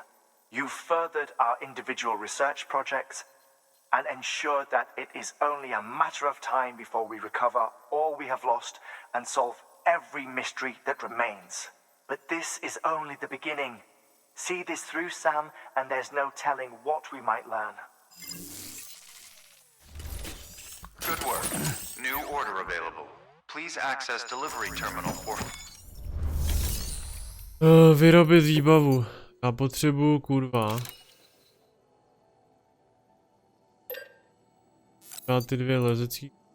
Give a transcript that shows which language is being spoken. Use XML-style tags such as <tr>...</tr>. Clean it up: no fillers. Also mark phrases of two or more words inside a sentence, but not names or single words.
<en>You've furthered our individual research projects and ensured that it is only a matter of time before we recover all we have lost and solve every mystery that remains. But this is only the beginning. See this through, Sam, and there's no telling what we might learn. Good work. New order available. Please access delivery terminal for...</en> <cs>Vyrobit výbavu. Já potřebuju, kurva. Dá ty dvě lezecí.</cs>